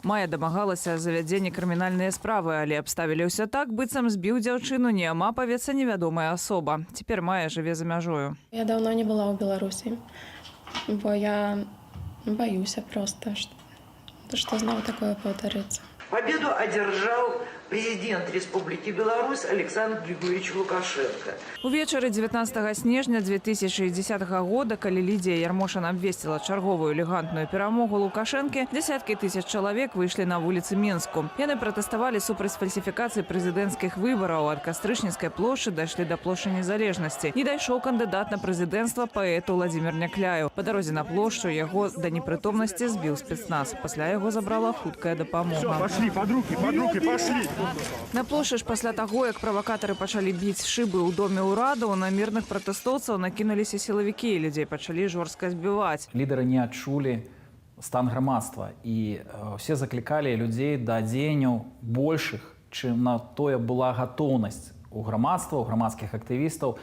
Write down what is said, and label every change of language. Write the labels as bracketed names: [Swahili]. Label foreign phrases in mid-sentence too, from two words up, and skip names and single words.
[Belarusian] Майя дамагалася завядзення крымінальнай справы, але абставілі ўсё так, быццам збіў дзяўчыну неамапавецца невядомая асоба. Цяпер Майя жыве за мяжою. Я даўно не была ў Беларусі, бо я баюся проста, што зноў такое паўтарыцца. [Russian] Победу одержал президент Республики Беларусь Александр Григорьевич Лукашенко. [Belarusian] Увечары 19 снежня 2010 года, калі Лідія Ярмошина абвесціла чарговую элегантную перамогу Лукашэнкі, дзесяткі тысяч чалавек выйшлі на вуліцы Менску. Яны пратэставалі супраць фальсіфікацыі прэзідэнцкіх выбараў. Ад Кастрычніцкай плошчы дайшлі да плошчы Незалежнасці. Не дайшоў кандыдат на прэзідэнцтва паэт Уладзімір Някляеў. Па дарозе на плошчу яго да непрытомнасці збіў спецназ. Пасля яго забрала хуткая дапамога. [Russian] Пошли, под руки, пошли! [Belarusian] На плошчы ж пасля таго, як правакатары пачалі біць шыбы ў доме ўрадаў, на мірных пратэстоўцаў накінуліся сілавікі і людзей пачалі жорстка збіваць. Лідары не адчулі стан грамадства і ўсе заклікалі людзей да дзеянняў большых, чым на тое была гатоўнасць у грамадства, у грамадскіх актывістаў.